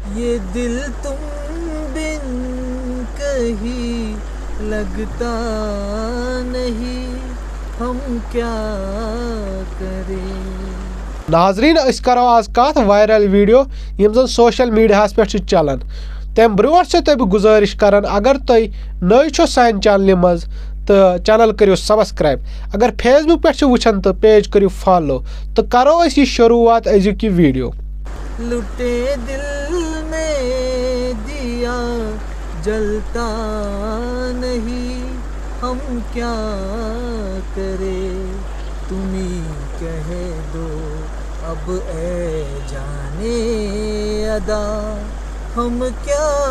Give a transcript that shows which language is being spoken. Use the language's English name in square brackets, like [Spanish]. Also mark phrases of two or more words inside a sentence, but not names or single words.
[Urdu] یہ دل تم بن کہیں لگتا نہیں، ہم کیا کریں۔ [Kashmiri] ناظرین اس کرو آز کت [English] viral video [Kashmiri] یم زن [English] social media [Kashmiri] پہ چلان تم برو سے تہ گزارش کران اگر تھی نئی چھو سان چینل مز تو چینل کرو سبسکرائب، اگر فیس بک پہ وچھان تو پیج کرو فالو، تو کرو اس یہ شروعات ازیک یہ ویڈیو۔ [Urdu] لٹے دل میں دیا جلتا نہیں، ہم کیا کریں، تم ہی کہہ دو اب اے جانے ادا، ہم کیا